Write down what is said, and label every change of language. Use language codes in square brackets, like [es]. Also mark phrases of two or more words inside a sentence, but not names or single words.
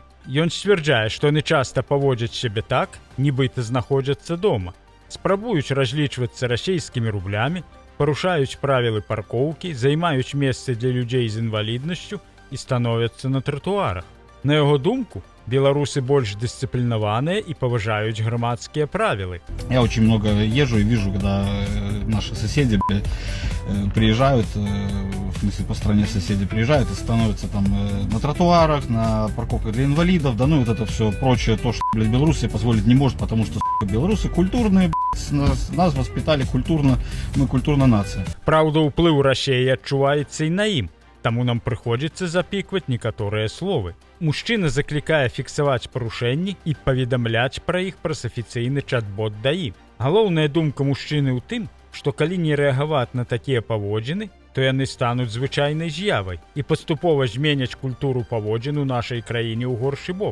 [be] Ён сцвярджае, што яны часта паводзяць сябе так, нібыта знаходзяцца дома. Спрабуюць разлічвацца расейскімі рублямі, парушаюць правілы паркоўкі, займаюць месцы для людзей з інваліднасцю і становяцца на тратуарах. На яго думку, Беларусы больш дысцыплінаваныя і паважаюць грамадскія правілы. [ru] Я очень много езжу и вижу, когда наши соседи приезжают, в смысле по стране соседи приезжают и становятся там на тротуарах, на парковках для инвалидов, да ну и вот это все прочее, то, что, блядь, Беларусь себе позволить не может, потому что, белорусы культурные, нас воспитали культурно, мы культурная нация. [be] Праўда, ўплыў Расіі адчуваецца і на ім, таму нам прыходзіцца запікваць некаторыя словы. Мужчына заклікае фіксаваць парушэнні і паведамляць пра іх праз афіцыйны чат-бот ДАІ. Галоўная думка мужчыны ў тым, што калі не рэагаваць на такія паводзіны, то яны стануць звычайнай з'явай і паступова зменяць культуру паводзін у нашай краіне ў горшы бок.